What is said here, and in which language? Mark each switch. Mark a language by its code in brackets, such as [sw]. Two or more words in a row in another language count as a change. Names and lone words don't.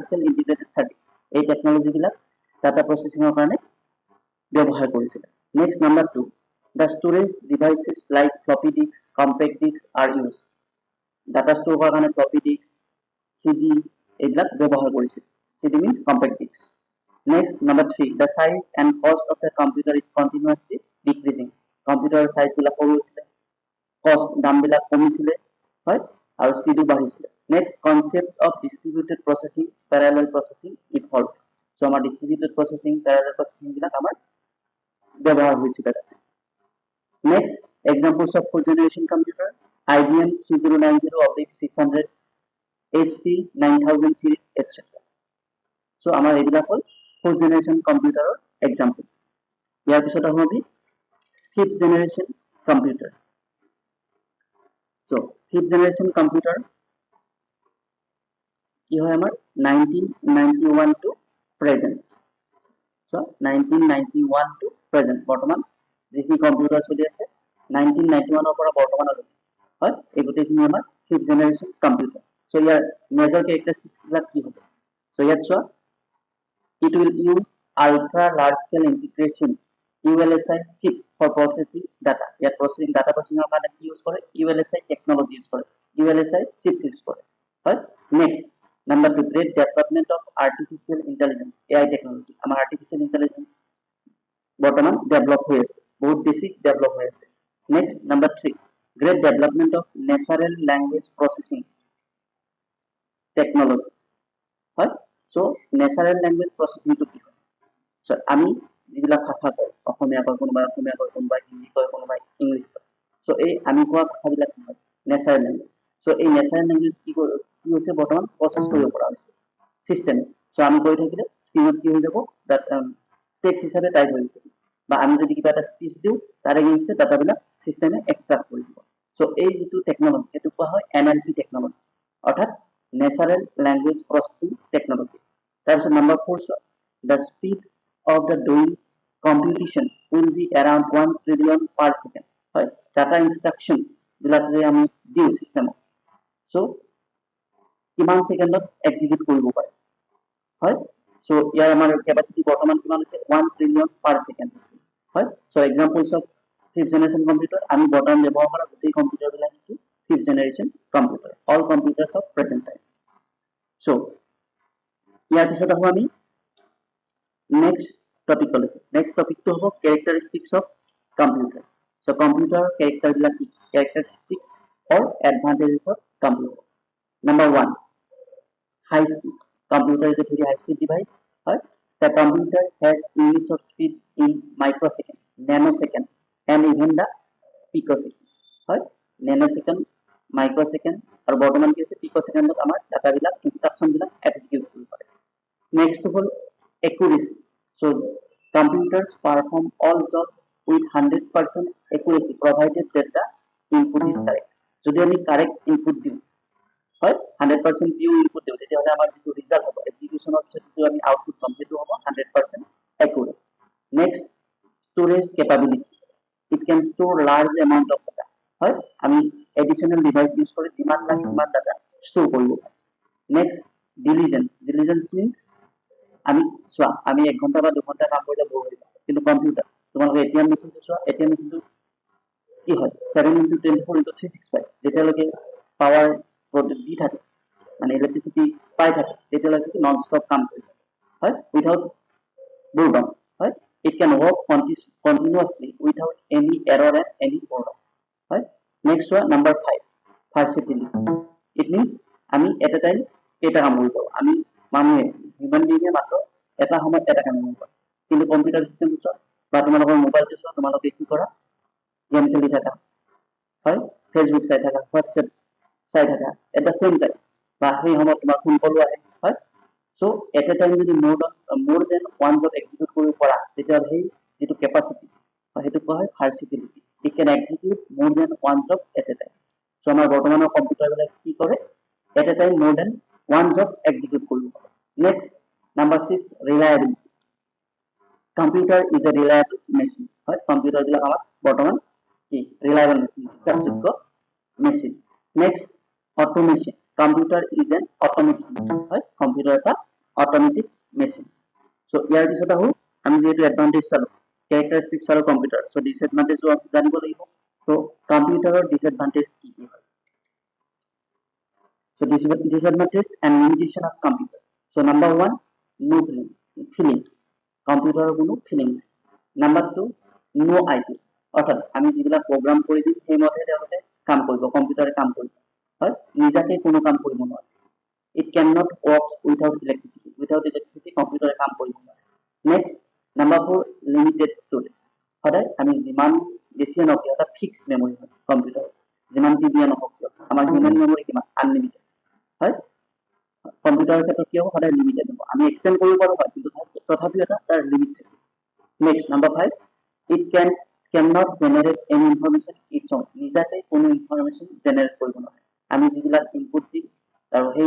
[en] scale integrated circuit [as] এই টেকনলজি বিলাক [en] data processing [as] ৰ কাৰণে ব্যৱহাৰ কৰিছিল [en] next number 2 the storage devices like floppy disks compact disks are used data store কৰাৰ কাৰণে floppy disks CD [as] এইবিলাক ব্যৱহাৰ কৰিছিল [en] CD means compact disks next number 3 the size and cost of the computer is continuously decreasing computer size [as] বিলাক সৰু হৈছিল cost দাম বিলাক কমিছিল হয় আৰু স্পিডও বাঢ়িছিল [en] next concept of distributed processing parallel processing evolved so আমাৰ distributed processing parallel processing [as] বিলাক আমাৰ ব্যৱহাৰ হৈছিল [en] next examples of fourth generation computer IBM 3090/600 HP 9000 series etc so [as] আমাৰ এইবিলাক হ'ল [en] fourth generation computer example [as] ইয়াৰ পিছত আহো আমি [en] fifth generation computer so fifth generation computer [as] কি হয় আমাৰ 1991 [en] to present [as] so 1991 [en] to present [as] বৰ্তমান যিখিনি কম্পিউটাৰ চলি আছে 1991 পৰা বৰ্তমানলৈকে হয় এই গোটেইখিনি আমাৰ 5th জেনাৰেশ্যন কম্পিউটাৰ সো ইয়াৰ [en] major characteristics [as] বিলাক কি হ'ব সো ইয়াত চোৱা [en] it will use ultra large scale integration ULSI 6 for processing data ইয়াত processing data processing [as] ৰ কাৰণে কি ইউজ কৰে [en] ULSI technology [as] ইউজ কৰে [en] ULSI 6 [as] ইউজ কৰে হয় [en] next number 2 great development of artificial intelligence AI technology আমাৰ artificial intelligence [as] বৰ্তমান ডেভেলপ হৈ আছে বহুত বেছি ডেভেলপ হৈ আছে [en] next number 3 great development of natural language processing [as] technology হয় সো [en] natural language processing [as] to কি হয় সো আমি যিবিলাক ভাষা কয় অসমীয়া কয় কোনোবাই হিন্দী কয় কোনোবাই ইংলিছ কয় সো এই আমি কোৱা ভাষাবিলাক কি হয় [en] natural language [as] সো এই [en] natural language [as] কি হৈছে বৰ্তমান প্ৰসেস কৰিব পৰা হৈছে সিস্টেম সো আমি কৈ থাকিলে স্ক্ৰিনত কি হৈ যাব [en] that text [as] হিচাপে টাইপ হৈ যাব বা আমি যদি কিবা এটা স্পিচ দিও তাৰ এগেইনষ্টে ডাটাবিলাক সিস্টেমে এক্সট্ৰাক্ট কৰি দিব সো এই যেটো টেকনলজি এটো কোৱা হয় [en] NLP technology [as] অৰ্থাৎ [en] natural language processing technology [as] তাৰপিছত নম্বৰ 4 [en] the speed of the doing computation will be around 1 trillion per second [as] হয় [en] data instruction [as] বিলাক যে আমি দিও সিস্টেমত সো কিমান সেকেন্ডত এক্সিকিউট কৰিব পাৰে হয় সো ইয়াৰ আমাৰ ক্যাপাসিটি বৰ্তমান কিমান আছে [en] 1 trillion per second [as] আছে হয় সো [en] examples of 5th generation computer [as] আমি বৰ্তমান ব্যৱহাৰ কৰা গোটেই কম্পিউটাৰ বিলাক কি [en] 5th generation computer all computers of present time [as] so ইয়াৰ পিছত আহো আমি [en] next topic [as] তো হ'ব [en] characteristics of computer so computer characteristics or advantages of computer number 1 high speed computer is a very high speed device right the computer has units of speed in microsecond nanosecond and even the picosecond right nanosecond microsecond [as] আৰু বৰ্তমান কি আছে পিকোসেকেন্ডত আমাৰ ডাটা বিলাক ইনস্ট্ৰাকশন বিলাক এক্সিকিউট কৰিব পাৰে [en] next হল accuracy so computers perform all jobs with 100% accuracy provided that the input is correct যদি [as] আমি [en] correct input [as] দিও হয় 100% পিউ ইনপুট দিও তেতিয়া হলে আমাৰ যেটো ৰিজাল্ট হ'ব এক্সিকিউশনৰ পিছত যেটো আমি আউটপুট পাম সেইটো হ'ব 100% accurate [en] next storage capability it can store large amount of data [as] হয় আমি [en] additional device use [as] কৰি যিমান লাগে সিমান [en] data store [as] কৰিব পাৰো [en] next diligence means [as] আমি সোয়া আমি 1 ঘন্টা বা 2 ঘন্টা কাম কৰিলে বৰ হৈ যায় কিন্তু কম্পিউটাৰ তোমালোকে এটিএম মেচিনটো সোয়া এটিএম মেচিনটো কি হয় 7 * 10 * 4 * 365 যেতিয়ালৈকে [en] power product [as] দি থাকে মানে ইলেক্ট্ৰিসিটি পাই থাকে তেতিয়ালৈকে [en] non stop [as] কাম কৰি থাকে [en] হয় উইথাউট boredom হয় it can work continuously without any error and any boredom right next one number 5 versatility it means আমি at a time [as] এটা কাম কৰিব পাৰো আমি মানুহে হিউম্যান বিংয়ে মাত্ৰ এটা সময়ত এটা কাম কৰিব পাৰো কিন্তু [en] computer system [as] তো বা তোমালোকৰ মোবাইলটো চোৱা তোমালোকে কি কৰা গেম খেলি থাকা হয় ফেসবুক চাই থাকা হোৱাটসঅ্যাপ চাই থাকা [en] at the same time [as] বা সেই সময়ত তোমাৰ ফোন কল আহে হয় সো [en] at a time [as] যদি [en] more than one job execute [as] কৰিব পৰা তেতিয়া সেই যেটো ক্যাপাসিটি সেইটো কোৱা হয় ভাৰ্সিটিলিটি [en] it can execute more than one job at a time [as] সো আমাৰ বৰ্তমানৰ কম্পিউটাৰ বিলাক কি কৰে [en] at a time more than one job execute [as] কৰিব পাৰে [en] next number 6 reliability computer is a reliable machine [as] হয় কম্পিউটাৰ বিলাক আমাৰ বৰ্তমান কি [en] reliable machine [as] বিশ্বাসযোগ্য machine [en] next automation computer is an automatic machine [as] হয় কম্পিউটাৰ এটা [en] automatic machine [as] so ইয়াৰ পিছত আহো আমি যেটো এডভান্টেজ চালো characteristics আৰু কম্পিউটাৰ so disadvantage জানিব লাগিব so কম্পিউটাৰৰ ডিসএডভান্টেজ কি কি হয় [en] so disadvantage and limitation of computer so number 1 no feelings [as] কম্পিউটাৰৰ কোনো ফিলিং নাই [en] number 2 no IP [as] অর্থাৎ আমি যেগুলা প্রোগ্রাম কৰি দিম সেই মতে তেওঁলোকে কাম কৰিব কম্পিউটাৰে কাম কৰিব হয় নিজাকে কোনো কাম কৰিব নোৱাৰে [en] it cannot work without electricity [as] কম্পিউটাৰে কাম কৰিব নোৱাৰে [en] next number 4 limited storage [as] সদায় আমি যিমান বেছি নকিয় এটা [en] fix memory [as] হয় কম্পিউটাৰ যিমান জিবি নহওক আমাৰ [en] human memory [as] কিমান আনলিমিটেড হয় কম্পিউটাৰৰ ক্ষেত্ৰত কি হ'ব সদায় লিমিটেড হ'ব আমি এক্সটেন্ড কৰিব পাৰো হয় কিন্তু তথাপিও এটা তাৰ লিমিট থাকে [en] next number 5 it cannot generate any information its own [as] নিজাতে কোনো [en] information generate [as] কৰিব নোৱাৰে আমি যিবিলাক ইনপুট দিম আৰু সেই